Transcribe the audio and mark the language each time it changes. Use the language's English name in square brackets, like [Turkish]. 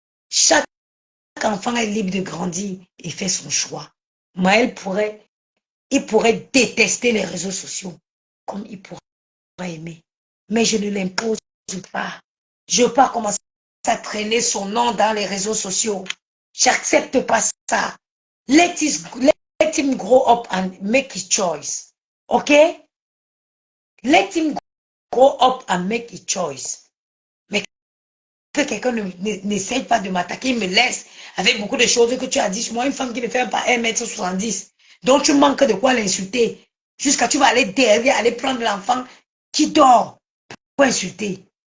[French] Chaque enfant est libre de grandir et faire son choix. Mais il pourrait détester les réseaux sociaux comme il pourrait aimer. Mais je ne l'impose pas. Je ne veux pas commencer à traîner son nom dans les réseaux sociaux. J'accepte pas ça. [English] Let him grow up and make his choice. OK? Let him grow up and make a choice. [French] Mais que quelqu'un n'essaye pas de m'attaquer, me laisse avec beaucoup de choses que tu as dit. Moi, une femme qui ne fait pas 1,70 m, donc tu manques de quoi l'insulter. Jusqu'à tu vas aller derrière, aller prendre l'enfant qui dort pour insulter.